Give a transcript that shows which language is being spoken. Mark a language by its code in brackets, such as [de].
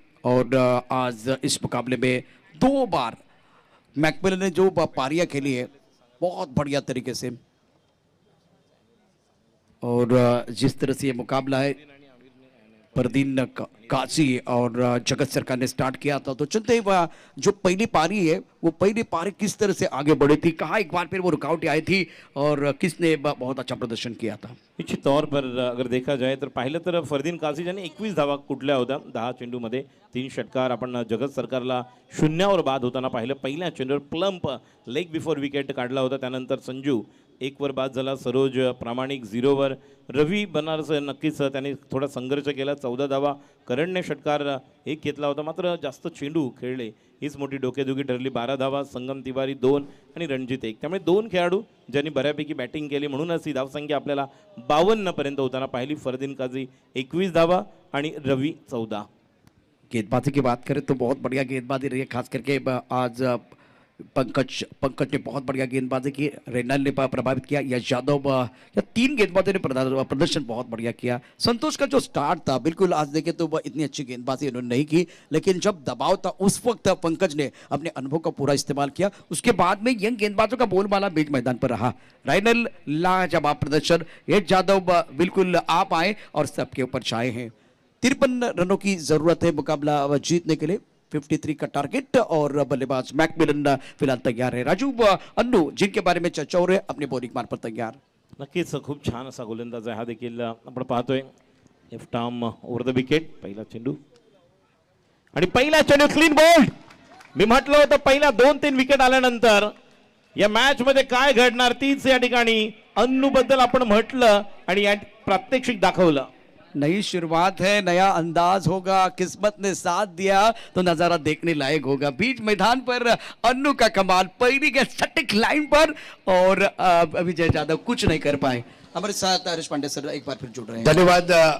[hi] और आज इस मुकाबले में 2 बार मैकमिलन ने जो पारियां खेली है बहुत बढ़िया तरीके से, और जिस तरह से ये मुकाबला है फरदीन काजी और जगत सरकार ने स्टार्ट किया था, तो चलते ही जो पहली पारी है वो पहली पारी किस तरह से आगे बढ़ी थी, कहाँ एक बार फिर वो रुकावट आई थी और किसने बहुत अच्छा प्रदर्शन किया था। निश्चित तौर पर अगर देखा जाए [mr] तर पाहिलं तर फरदीन काझी ज्याने 21 धावा कुठल्या होत्या 10 चेंडूमध्ये, 3 षटकार। आपण जगत सरकारला 0वर बाद होताना पाहिलं, पहिल्या चेंडूवर प्लंप लेग बिफोर विकेट काढला होता। त्यानंतर संजू 1 वर बाद झाला, सरोज प्रामाणिक 0 वर, रवी बनारस नक्कीच त्याने थोडा संघर्ष केला, 14 धावा, करणने षटकार 1 घेतला होता, मात्र जास्त चेंडू खेळले हीच मोठी डोकेदुखी ठरली. 12 धावा, संगम तिवारी 2 आणि रणजित 1. त्यामुळे 2 खेळाडू ज्यांनी बऱ्यापैकी बॅटिंग केली, म्हणूनच ही धावसंख्या आपल्याला 52 पर्यंत होताना पाहिली. फरदीन काझी 21 धावा आणि रवी 14. [hi] गेंदबाजी की बात करें तो बहुत बढ़िया गेंदबाजी रही है, खास करके आज पंकज ने बहुत बढ़िया गेंदबाजी की, रेनल ने प्रभावित किया, यश यादव या 3 गेंदबाजों ने प्रदर्शन बहुत बढ़िया किया. संतोष का जो स्टार्ट था, बिल्कुल आज देखें तो इतनी अच्छी गेंदबाजी उन्होंने नहीं की, लेकिन जब दबाव था उस वक्त पंकज ने अपने अनुभव का पूरा इस्तेमाल किया. उसके बाद में यंग गेंदबाजों का बोलबाला बीच मैदान पर रहा. रेनल लाजवाब प्रदर्शन, यश यादव बिल्कुल आप आए और सबके ऊपर छाए हैं. 53 रनों की जरूरत है मुकाबला जीतने के लिए, 53 का टारगेट, और बल्लेबाज मैकमिलन फिलहाल तैयार है. राजू अन्नू जिनके बारे में चर्चा हो रही है अपने बॉलिंग मान पर तैयार. [mr] नक्कीच खूप छान असा गोलंदाज आहे हा देखील आपण पाहतोय. Left arm over the wicket, पहिला चेंडू आणि पहिला चेंडू क्लीन बोल्ड. मी म्हटलं होतं पहिल्या 2-3 विकेट आल्यानंतर या मॅच मध्ये काय घडणार तीच या ठिकाणी अन्नू बद्दल आपण म्हटलं आणि या प्रात्यक्षिक दाखवलं. [hi] नई शुरुआत है, नया अंदाज होगा, किस्मत ने साथ दिया तो नजारा देखने लायक होगा. बीच मैदान पर अन्नू का कमाल, पहली के सटीक लाइन पर, और विजय यादव कुछ नहीं कर पाए. हमारे साथ हरीश पांडे सर एक बार फिर जुड़ रहे हैं. धन्यवाद.